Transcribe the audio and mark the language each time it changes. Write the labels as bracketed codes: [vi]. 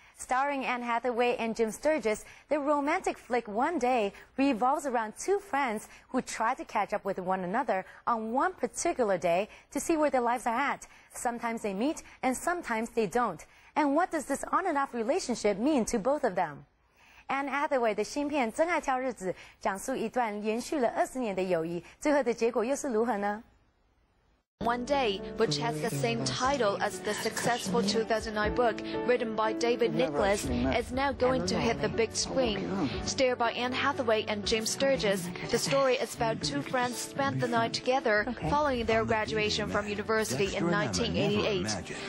[en] Starring Anne Hathaway and Jim Sturgis, the romantic flick One Day revolves around 2 friends who try to catch up with one another on one particular day to see where their lives are at. Sometimes they meet and sometimes they don't. And what does this on and off relationship mean to both of them? [zh] Anne Hathaway 的新片《真爱挑日子》讲述一段延续了20年的友谊，最后的结果又是如何呢？ [en] One Day, which has the same title as the successful 2009 book written by David Nicholas, is now going to hit the big screen. Starred by Anne Hathaway and James Sturgis, the story is about two friends spent the night together following their graduation from university in 1988.